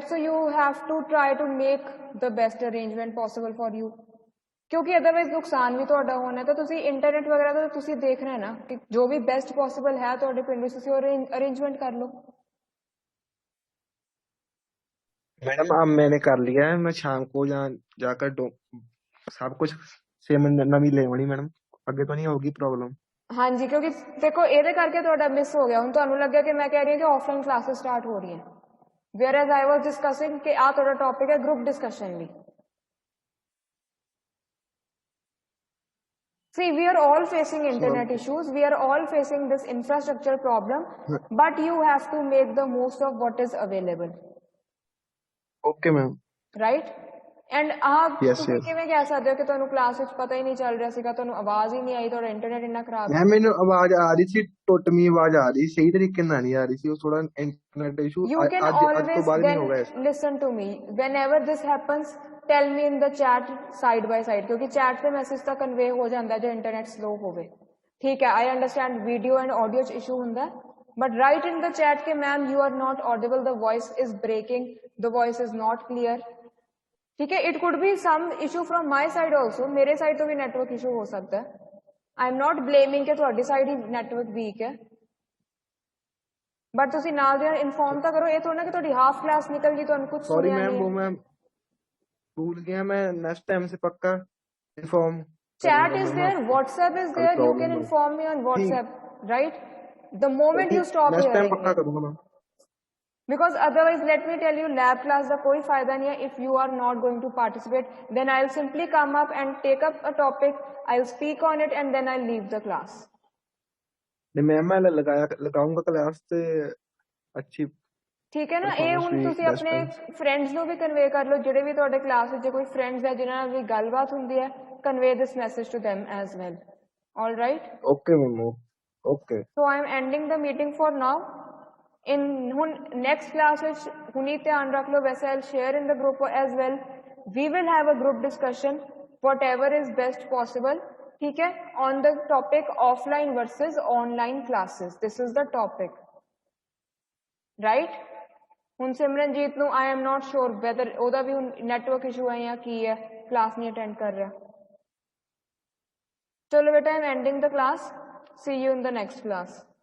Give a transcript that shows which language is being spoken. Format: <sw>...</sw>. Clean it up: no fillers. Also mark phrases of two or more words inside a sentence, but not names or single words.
<en>So you have to try to make the best arrangement possible for you,</en> <pa>ਕਿਉਂਕਿ ਅਦਰਵਾਈਜ਼ ਨੁਕਸਾਨ ਵੀ ਤੁਹਾਡਾ ਹੋਣਾ. ਤਾਂ ਤੁਸੀਂ ਇੰਟਰਨੈਟ ਵਗੈਰਾ ਤੋਂ ਤੁਸੀਂ ਦੇਖਣਾ ਹੈ ਨਾ ਕਿ ਜੋ ਵੀ</pa> <en>best possible</en> <pa>ਹੈ ਤੁਹਾਡੇ ਪਿੰਡ ਵਿੱਚ ਤੁਸੀਂ ਅਰੇਂਜਮੈਂਟ ਕਰ ਲਓ.</pa> <hi>मैडम अब मैंने कर लिया है, मैं शाम को जाकर सब कुछ सेम</hi> <pa>ਨਵੀ ਲੇਵਣੀ</pa> <hi>मैडम, आगे तो नहीं होगी प्रॉब्लम.</hi> <pa>ਹਾਂਜੀ, ਕਿਉਂਕਿ ਦੇਖੋ ਇਹਦੇ ਕਰਕੇ ਤੁਹਾਡਾ ਮਿਸ ਹੋ ਗਿਆ. ਹੁਣ ਤੁਹਾਨੂੰ ਲੱਗਿਆ ਕਿ ਮੈਂ ਕਹਿ ਰਹੀ ਹਾਂ ਕਿ</pa> <en>offline classes</en> <pa>ਸਟਾਰਟ ਹੋ ਰਹੀਆਂ,</pa> <en>whereas I was discussing</en> <pa>ਕਿ ਆਹ ਤੁਹਾਡਾ ਟੌਪਿਕ ਹੈ</pa> <en>group discussion</en> <pa>ਲਈ.</pa> <en>See, we are all facing internet issues. We are all facing this infrastructure problem, but you have to make the most of what is available. Okay, ma'am. Right? And आप Yes,</en> <pa>ਤੁਸੀਂ</pa> <en>yes.</en> <pa>ਕਿਵੇਂ ਕਹਿ ਸਕਦੇ ਹੋ ਕਿ ਤੁਹਾਨੂੰ ਕਲਾਸ ਵਿੱਚ ਪਤਾ ਹੀ ਨਹੀਂ ਚੱਲ ਰਿਹਾ ਸੀਗਾ, ਤੁਹਾਨੂੰ ਆਵਾਜ਼ ਹੀ ਨਹੀਂ ਆਈ, ਤੁਹਾਡਾ ਇੰਟਰਨੈਟ ਇੰਨਾ ਖਰਾਬ ਹੈ? ਮੈਂ ਮੈਨੂੰ ਆਵਾਜ਼ ਆ ਰਹੀ ਸੀ, ਟੁੱਟਵੀਂ ਆਵਾਜ਼ ਆ ਰਹੀ, ਸਹੀ ਤਰੀਕੇ ਨਾਲ ਨਹੀਂ ਆ ਰਹੀ ਸੀ, ਉਹ ਥੋੜਾ</pa> <en>internet issue You can</en> <pa>ਅੱਜ ਤੋਂ</pa> <en>always</en> <pa>ਬਾਅਦ ਨਹੀਂ</pa> <en>then</en> <hi>होगा इस.</hi> <en>listen to me. Whenever this happens, tell me in the chat side by side,</en> <pa>ਕਿਉਂਕਿ chat ਤੇ ਮੈਸੇਜ ਤਾਂ ਕਨਵੇ ਹੋ ਜਾਂਦਾ ਜੇ ਇੰਟਰਨੈਟ ਸਲੋ ਹੋਵੇ. ਠੀਕ ਹੈ,</pa> <en>I understand video and audio</en> <pa>'ਚ ਇਸ਼ੂ ਹੁੰਦਾ,</pa> <en>but write in the chat ਕਿ ma'am you are not audible, the voice is breaking, the voice is not clear.</en> <hi>ठीक है,</hi> <en>it could be some issue from my side also.</en> <hi>मेरे साइड तो भी</hi> <en>network issue</en> <hi>हो सकता है.</hi> <en>I am not blaming</en> <pa>कि ਤੁਹਾਡੀ ਸਾਈਡ ਹੀ</pa> <en>network weak</en> <pa>ਹੈ, ਬਟ ਤੁਸੀਂ ਨਾਲ ਦੇ ਇਨਫੋਰਮ ਤਾਂ ਕਰੋ. ਇਹ ਥੋੜਾ ਨਾ ਕਿ ਤੁਹਾਡੀ</pa> <en>half class</en> <pa>ਨਿਕਲ ਗਈ, ਤੁਹਾਨੂੰ ਕੁਝ</pa> <hi>सॉरी</hi> <pa>ਸੁਣਿਆ</pa> <hi>मैम, वो</hi> <pa>ਨਹੀਂ.</pa> <hi>मैं भूल गया, मैं</hi> <en>next time</en> <hi>से पक्का इन्फॉर्म.</hi> <en>Chat is there, WhatsApp is there, you can inform me on WhatsApp, right? The moment you stop next time</en> <hi>पक्का</hi> <en>hearing,</en> <hi>करूंगा मैं.</hi> <en>because otherwise let me tell you, lab class</en> <pa>ਦਾ ਕੋਈ ਫਾਇਦਾ ਨਹੀਂ ਹੈ.</pa> <en>if you are not going to participate, then I'll simply come up and take up a topic, I'll speak on it and then I'll leave the class.</en> <hi>नहीं मैम, मैं लगाऊंगा क्लास से अच्छी</hi> <pa>ਠੀਕ ਹੈ ਨਾ। ਇਹ Performance ਹੁਣ ਵੀ ਤੁਸੀਂ best ਆਪਣੇ ਹੈ। ਫਰੈਂਡਸ ਨੂੰ ਵੀ ਕਨਵੇ ਕਰ ਲਓ, ਜਿਹੜੇ ਵੀ ਤੁਹਾਡੇ ਕਲਾਸ ਵਿੱਚ ਕੋਈ ਫਰੈਂਡਸ ਹੈ ਜਿਨ੍ਹਾਂ ਨਾਲ ਵੀ ਗੱਲਬਾਤ ਹੁੰਦੀ ਹੈ,</pa> <en>convey this message to them as well. All right. Okay ਮੈਮ, okay. So I am ending the meeting for now. In ਹੁਣ next class</en> <pa>ਵਿੱਚ ਹੁਣੀ ਧਿਆਨ ਰੱਖ ਲਓ, ਵੈਸੇ</pa> <en>I'll share in the group as well. We will have a group discussion, whatever is best possible.</en> <hi>ठीक है,</hi> <en>on the topic offline versus online classes. This is the topic, right?</en> <pa>ਹੁਣ ਸਿਮਰਨਜੀਤ ਨੂੰ</pa> <en>I am not sure whether</en> <pa>ਉਹਦਾ ਵੀ ਹੁਣ</pa> <en>network issue</en> <pa>ਹੈ ਜਾਂ ਕੀ ਹੈ, class ਨਹੀਂ attend ਕਰ ਰਿਹਾ। ਚਲੋ ਬੇਟਾ,</pa> <en>I am ending the class. See you in the next class.</en>